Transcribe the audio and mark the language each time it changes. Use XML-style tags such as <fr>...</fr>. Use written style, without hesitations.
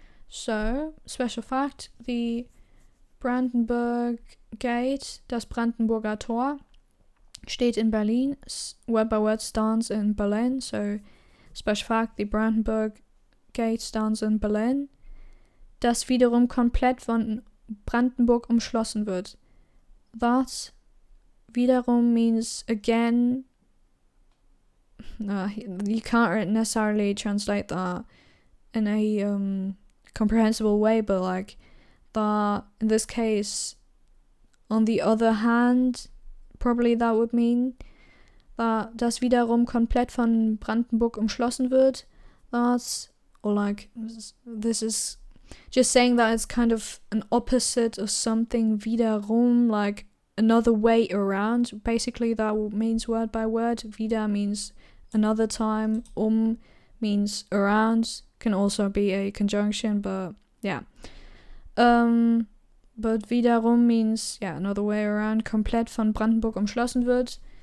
<en>So, special fact, the Brandenburg Gate,</en> <de>das Brandenburger Tor, steht in Berlin.</de> <en>Word by word stands in Berlin. So, special fact, the Brandenburg Gate stands in Berlin.</en> <de>Das wiederum komplett von Brandenburg umschlossen wird.</de> <en>That wiederum means again. You can't necessarily translate that in a comprehensible way, but like that in this case, on the other hand, probably that would mean that</en> <de>das wiederum komplett von Brandenburg umschlossen wird.</de> <en>That's, or like, this is just saying that it's kind of an opposite of something, wiederum, like another way around. Basically, that means word by word. Wieder means another time. Means around. Can also be a conjunction, but yeah. But wiederum means, yeah, another way around.</en> <de>Komplett von Brandenburg umschlossen wird.</de>